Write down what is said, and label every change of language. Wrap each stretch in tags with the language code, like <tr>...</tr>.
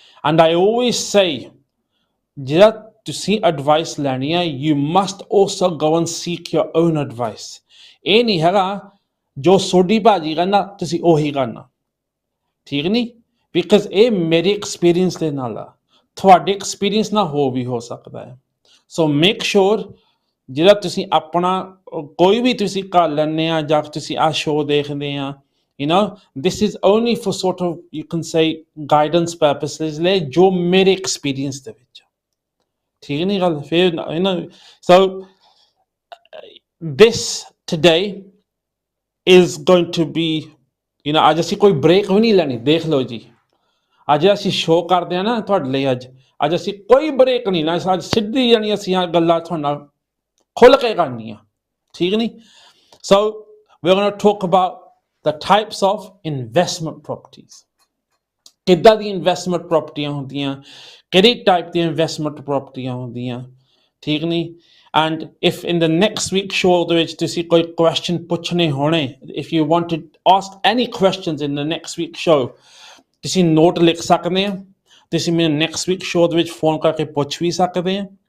<en>And I always say,</en> <pa>ਜਿਹੜਾ ਤੁਸੀਂ advice ਲੈਣੀ ਹੈ,</pa> <en>you must also go and seek your own advice.</en> <pa>ਇਹ ਨਹੀਂ ਹੈਗਾ ਜੋ ਸੋਢੀ ਭਾਜੀ ਕਰਨਾ ਤੁਸੀਂ ਉਹੀ ਕਰਨਾ, ਠੀਕ ਨਹੀਂ? ਬਿਕਾਜ਼ ਇਹ ਮੇਰੇ ਐਕਸਪੀਰੀਅੰਸ ਦੇ ਨਾਲ ਆ, ਤੁਹਾਡੇ ਐਕਸਪੀਰੀਅੰਸ ਨਾਲ ਹੋ ਸਕਦਾ ਹੈ।</pa> <en>so make sure</en> <pa>ਜਿਹੜਾ ਤੁਸੀਂ ਆਪਣਾ ਕੋਈ ਵੀ ਤੁਸੀਂ ਕਰ ਲੈਂਦੇ ਆ ਜਾਂ ਤੁਸੀਂ ਆਹ ਸ਼ੋਅ ਦੇਖਦੇ ਆ,</pa> <en>this is only for sort of, you can say, guidance purposes</en> <pa>ਲਈ, ਜੋ ਮੇਰੇ ਐਕਸਪੀਰੀਅੰਸ ਦੇ ਵਿੱਚ, ਠੀਕ ਨਹੀਂ ਗੱਲ? ਫਿਰ</pa> <en>so this today is going to be,</en> <pa>ਅੱਜ ਅਸੀਂ ਕੋਈ ਬ੍ਰੇਕ ਵੀ ਨਹੀਂ ਲੈਣੀ, ਦੇਖ ਲਓ ਜੀ, ਅੱਜ ਅਸੀਂ ਸ਼ੋਅ ਕਰਦੇ ਆ ਨਾ ਤੁਹਾਡੇ ਲਈ, ਅੱਜ ਅਸੀਂ ਕੋਈ ਬ੍ਰੇਕ ਨਹੀਂ ਨਾ, ਅੱਜ ਸਿੱਧੀ ਜਾਣੀ ਅਸੀਂ ਆ ਗੱਲਾਂ ਤੁਹਾਡੇ ਨਾਲ ਖੁੱਲ੍ਹ ਕੇ ਕਰਨੀਆਂ, ਠੀਕ ਨਹੀਂ?</pa> <en>So we're going to talk about the types of investment properties.</en> <pa>ਕਿੱਦਾਂ ਦੀ ਇਨਵੈਸਟਮੈਂਟ ਪ੍ਰੋਪਰਟੀਆਂ ਹੁੰਦੀਆਂ, ਕਿਹੜੀ ਟਾਈਪ ਦੀਆਂ ਇਨਵੈਸਟਮੈਂਟ ਪ੍ਰੋਪਰਟੀਆਂ ਹੁੰਦੀਆਂ, ਠੀਕ ਨਹੀਂ?</pa> <en>and if in the next week show</en> <pa>ਦੇ ਵਿੱਚ ਤੁਸੀਂ ਕੋਈ ਕੁਐਸਚਨ ਪੁੱਛਣੇ ਹੋਣੇ,</pa> <en>if you want to ask any questions in the next week show,</en> <pa>ਤੁਸੀਂ ਨੋਟ ਲਿਖ ਸਕਦੇ ਆ, ਤੁਸੀਂ ਮੈਨੂੰ ਨੈਕਸਟ ਵੀਕ ਸ਼ੋਅ ਦੇ ਵਿੱਚ ਫੋਨ ਕਰਕੇ ਪੁੱਛ ਵੀ ਸਕਦੇ ਆ,</pa>